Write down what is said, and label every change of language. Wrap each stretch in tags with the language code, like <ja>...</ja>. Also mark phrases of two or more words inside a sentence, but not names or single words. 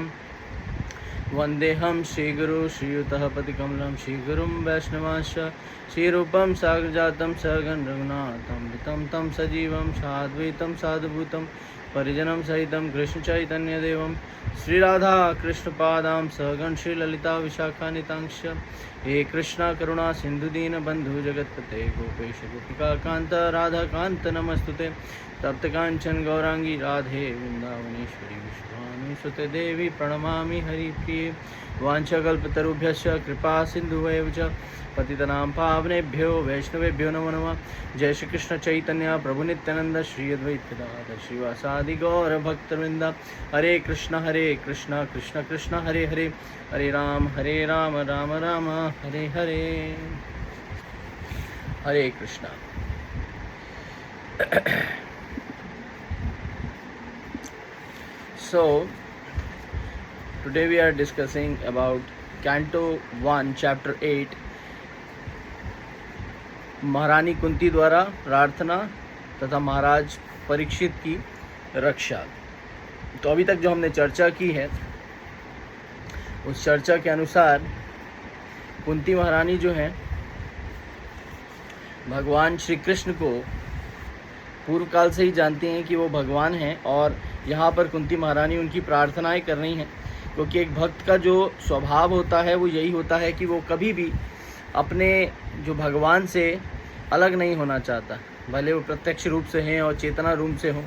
<sa>वन्देऽहं श्रीगुरु श्रीयुतः पतिकमलं श्रीगुरुं वैष्णवांश्च श्रीरूपं साग्रजातं सहगण रघुनाथं तं सजीवं साद्वैतं साधुभूतं परिजनं सहितं कृष्ण चैतन्यदेवं श्रीराधा कृष्णपादां सहगण श्रीललिता विशाखानितांश्च। हे कृष्ण करुणा सिंधु दीन बंधु जगत्पते गोपेश गोपिका कांत राधा कांत नमस्तुते। तप्त कांचन गौरांगी राधे वृंदावनेश्वरी विश्वानुसुते देवी प्रणमामि हरिप्रिये। वाञ्छाकल्पतरुभ्यश्च कृपा सिन्धुभ्येव च पतितनां पावनेभ्यो वैष्णवेभ्यो नमो नमः। जय श्री कृष्ण चैतन्य प्रभु नित्यानंद श्री अद्वैत गदाधर श्रीवासादि गौर भक्तवृंद। हरे कृष्ण कृष्ण कृष्ण हरे हरे, हरे राम राम राम हरे हरे।</sa> <hi>हरे कृष्णा।</hi> <en>So today we are discussing about Canto 1 Chapter 8</en> <hi>महारानी कुंती द्वारा प्रार्थना तथा महाराज परीक्षित की रक्षा। तो अभी तक जो हमने चर्चा की है उस चर्चा के अनुसार कुंती महारानी जो है भगवान श्री कृष्ण को पूर्व काल से ही जानती हैं कि वो भगवान हैं, और यहाँ पर कुंती महारानी उनकी प्रार्थनाएं कर रही हैं, क्योंकि एक भक्त का जो स्वभाव होता है वो यही होता है कि वो कभी भी अपने जो भगवान से अलग नहीं होना चाहता, भले वो प्रत्यक्ष रूप से हैं और चेतना रूप से हों।</hi>